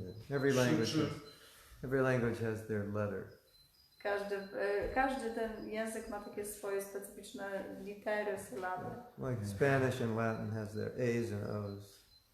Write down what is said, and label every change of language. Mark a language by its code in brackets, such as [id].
[en] Every language has their letter. [pl] Każdy ten język ma takie swoje specyficzne litery, sylaby. [en] Like Spanish and Latin has their A's and O's.